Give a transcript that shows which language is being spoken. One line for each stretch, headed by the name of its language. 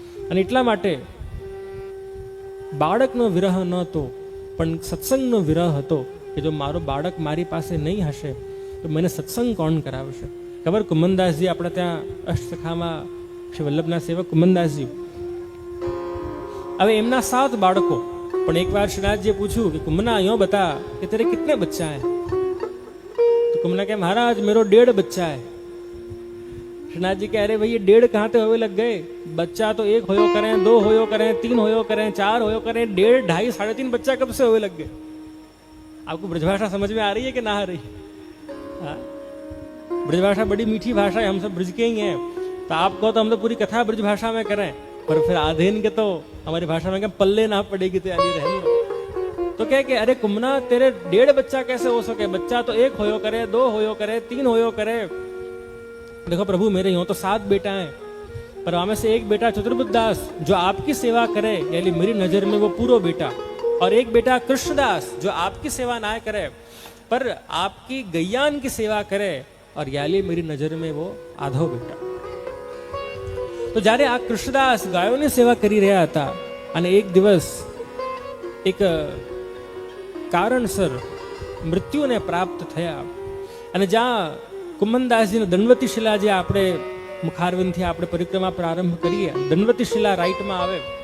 Gujarati: અને એટલા માટે બાળકનો વિરહ ન હતો પણ સત્સંગનો વિરહ હતો કે જો મારો બાળક મારી પાસે નહીં હશે તો મને સત્સંગ કોણ કરાવશે? ખબર કુમનદાસજી આપણા ત્યાં અષ્ટસખામાં શ્રી વલ્લભના સેવક કુમનદાસજી, હવે એમના 7 બાળકો. પણ એક વાર શ્રીનાથજીએ પૂછ્યું
Hindi: कि कुमना यो बता कि तेरे कितने बच्चा है? तो कुमना कहे महाराज मेरो 1.5 बच्चा है. श्रीनाथ जी कह अरे भाई ये 1.5 कहाँ से होवे लग गए? बच्चा तो 1 होयो करें, 2 होयो करें, 3 होयो करें, 4 होयो करें, 1.5, 2.5, 3.5 बच्चा कब से होवे लग गए? आपको ब्रजभाषा समझ में आ रही है कि ना आ रही? हाँ, ब्रजभाषा बड़ी मीठी भाषा है, हम सब ब्रज के ही हैं. तो आप कहो तो हम तो पूरी कथा ब्रजभाषा में करें पर फिर आधे इनके तो हमारी भाषा में क्या पल्ले ना पड़ेगी तो यानी रहनी. तो कहे कि अरे कुमना तेरे 1.5 बच्चा कैसे हो सके? बच्चा तो 1 होयो करे, 2 होयो करे, 3 होयो करे. देखो प्रभु मेरे यूं तो 7 बेटा हैं पर वहां में से एक बेटा चतुर्बुद्धदास जो आपकी सेवा करे यानी मेरी नजर में वो पूरा बेटा, और एक बेटा कृष्णदास जो आपकी सेवा ना करे पर आपकी गैयान की सेवा करे और याली मेरी नजर में वो आधो बेटा.
Gujarati: તો જ્યારે આ કૃષ્ણદાસ ગાયોની સેવા કરી રહ્યા હતા અને એક દિવસ એક કારણસર મૃત્યુને પ્રાપ્ત થયા અને જ્યાં કુમનદાસજીને દંડવતી શિલા જે આપણે મુખારવિંદથી આપણે પરિક્રમા પ્રારંભ કરીએ, દંડવતી શિલા રાઈટમાં આવે.